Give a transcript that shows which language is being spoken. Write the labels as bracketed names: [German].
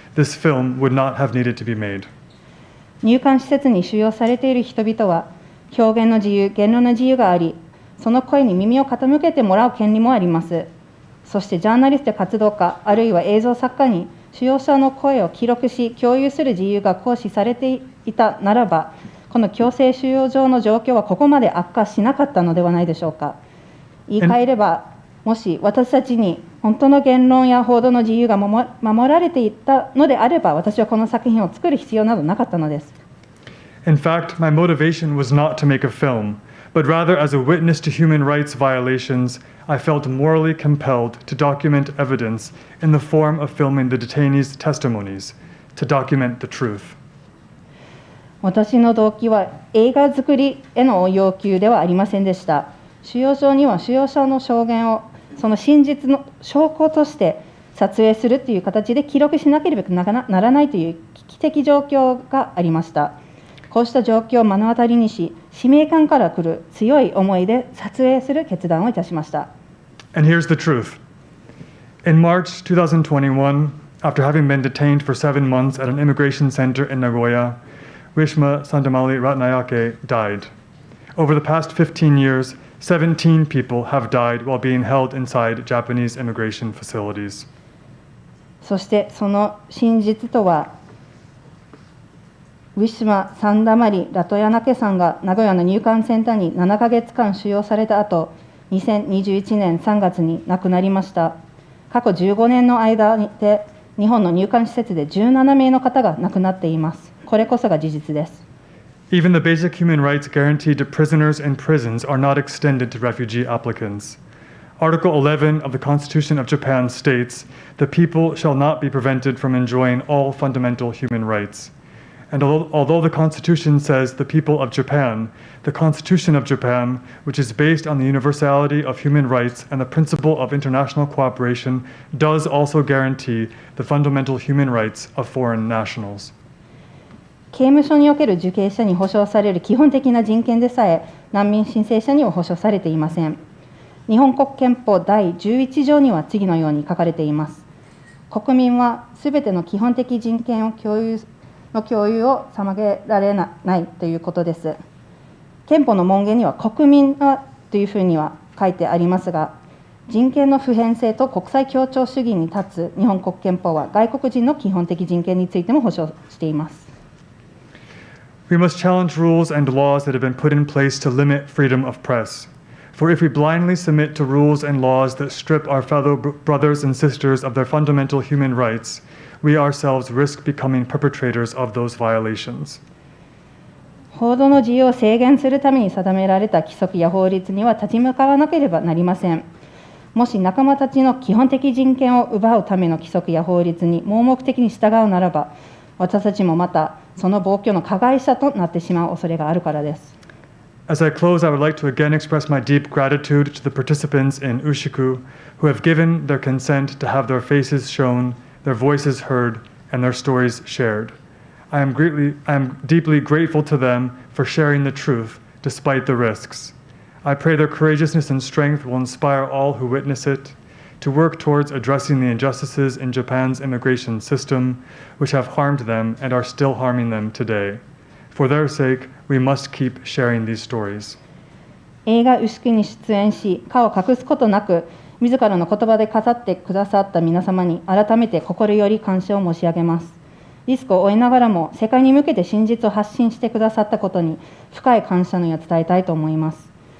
[English] this film would not have needed to be made. [Japanese] 入管施設に収容されている人々は、表現の自由、言論の自由があり、その声に耳を傾けてもらう権利もあります。そしてジャーナリストや活動家、あるいは映像作家に収容者の声を記録し、共有する自由が行使されていたならば、この強制収容上の状況はここまで悪化しなかったのではないでしょうか。言い換えれば、もし私たちに本当の言論や報道の自由が守られていたのであれば、私はこの作品を作る必要などなかったのです。 [English] In fact, my motivation was not to make a film, but rather as a witness to human rights violations, I felt morally compelled to document evidence in the form of filming the detainees' testimonies, to document the truth. [Japanese] 私の動機は映画作りへの要求ではありませんでした。収容所には収容者の証言をその真実の証拠として撮影するという形で記録しなければならないという危機的状況がありました。こうした状況を目の当たりにし、使命感から来る強い思いで撮影する決断をいたしました。 [English] And here's the truth. In March 2021, after having been detained for 7 months at an immigration center in Nagoya, Wishma Sandamali Ratnayake died. Over the past 15 years, 17 people have died while being held inside Japanese immigration facilities. [Japanese] そしてその真実とは、ウィシュマ・サンダマリ・ラトヤナケさんが名古屋の入管センターに7ヶ月間収容された後、2021年3月に亡くなりました。過去15年の間で日本の入管施設で17名の方が亡くなっています。これこそが事実です。 [English] Even the basic human rights guaranteed to prisoners in prisons are not extended to refugee applicants. Article 11 of the Constitution of Japan states, "The people shall not be prevented from enjoying all fundamental human rights." And although the Constitution says the people of Japan, the Constitution of Japan, which is based on the universality of human rights and the principle of international cooperation, does also guarantee the fundamental human rights of foreign nationals. [Japanese] 刑務所における受刑者に保障される基本的な人権でさえ、難民申請者には保障されていません。日本国憲法第11条には次のように書かれています。国民はすべての基本的人権を共有を妨げられないということです。憲法の文言には国民はというふうには書いてありますが、人権の普遍性と国際協調主義に立つ日本国憲法は外国人の基本的人権についても保障しています。 [English] We must challenge rules and laws that have been put in place to limit freedom of press. For if we blindly submit to rules and laws that strip our fellow brothers and sisters of their fundamental human rights, we ourselves risk becoming perpetrators of those violations. [Japanese] 報道の自由を制限するために定められた規則や法律には立ち向かわなければなりません。もし仲間たちの基本的人権を奪うための規則や法律に盲目的に従うならば、私たちもまたその暴挙の加害者となってしまう恐れがあるからです。 [English] As I close, I would like to again express my deep gratitude to the participants in Ushiku who have given their consent to have their faces shown, their voices heard, and their stories shared. I am deeply grateful to them for sharing the truth despite the risks. I pray their courageousness and strength will inspire all who witness it to work towards addressing the injustices in Japan's immigration system, which have harmed them and are still harming them today. For their sake, we must keep sharing these stories. [Japanese] 映画「ウシク」に出演し、顔を隠すことなく、自らの言葉で語ってくださった皆様に改めて心より感謝を申し上げます。リスクを負いながらも世界に向けて真実を発信してくださったことに深い感謝の意を伝えたいと思います。